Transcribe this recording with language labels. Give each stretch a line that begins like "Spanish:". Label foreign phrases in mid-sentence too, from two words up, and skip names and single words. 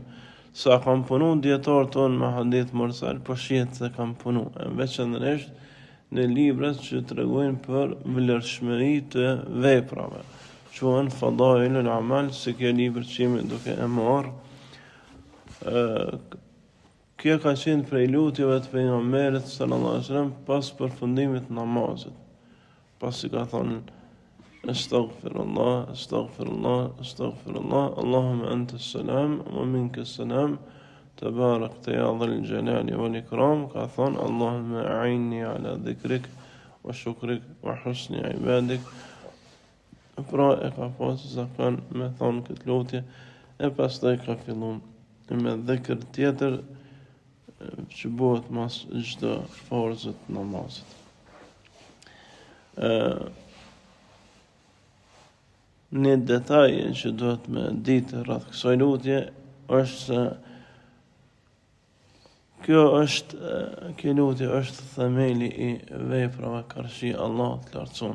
Albanian: Sa kam punu dietar ton me
Arabic: حديث مرسل,
Albanian: po shihet se kam punu, veçanërisht në librat që tregojnë për vlerëshmëri të veprave, quhen Fadailul Amal, si kjo libër që jemi duke e marrë. Kjo ka qenë prej lutjeve të pejgamberit
Arabic: صلى الله عليه وسلم
Albanian: pas përfundimit namazit. Pasi ka thonë:
Arabic: أستغفر الله أستغفر الله أستغفر الله اللهم أنت السلام ومنك السلام تباركت يا ذا الجلال والإكرام.
Albanian: Ka thonë:
Arabic: اللهم أعني على ذكرك وشكرك وحسن عبادتك.
Albanian: Pra e ka pasur zakon me thonë këtë lutje, e pastaj ka filluar me dhikr tjetër që bëhet mas çdo farzë të namazit. Një detaj që duhet me ditë rreth kësaj lutje është se kjo lutje është themeli i veprave karshi Allahut të lartësuar.